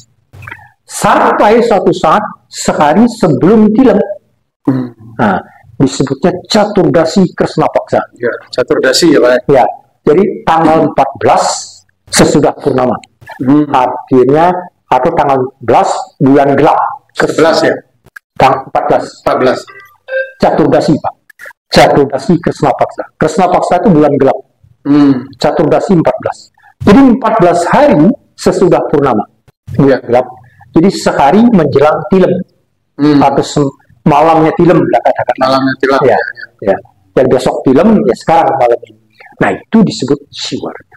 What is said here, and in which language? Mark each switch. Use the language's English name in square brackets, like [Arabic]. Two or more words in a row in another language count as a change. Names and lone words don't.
[Indonesian] Sampai suatu saat sehari sebelum tilam. Nah, disebutnya Caturdasi Kresna Paksa. Ya, Caturdasi ya, Pak. Ya. Jadi tanggal 14 sesudah purnama. Artinya atau tanggal 11 bulan gelap. Ke-11 ya? Tanggal 14. Caturdasi, Pak. Caturdasi Kresna Paksa. Kresna Paksa itu bulan gelap. Caturdasi 14. Jadi 14 hari sesudah purnama. Bulan gelap. Jadi sehari menjelang tilam. Atau malamnya tilam, katakan. Malamnya tilam. Ya. Dan besok tilam, ya sekarang malam ini. Nah, itu disebut Siwaratri.